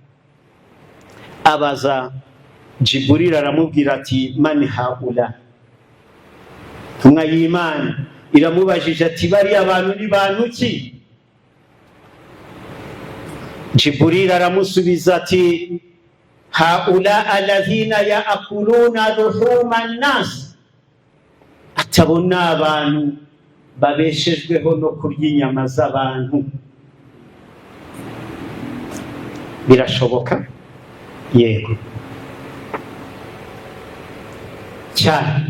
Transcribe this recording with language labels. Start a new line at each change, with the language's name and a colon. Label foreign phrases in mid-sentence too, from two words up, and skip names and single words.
Kinyarwanda: Abaza Jibril, aramubwira ati
Arabic: من هؤلاء.
Kinyarwanda: Intumwa y'Imana iramubajije ati bari abantu ni bantu ki?
Arabic: Jibril
Kinyarwanda: aramusubiza ati
Arabic: هؤلاء الذين يأكلون لحوم الناس.
Kinyarwanda: Atabona abantu babeshejweho no kurya inyama z'abantu. Birashoboka? Yego cyane.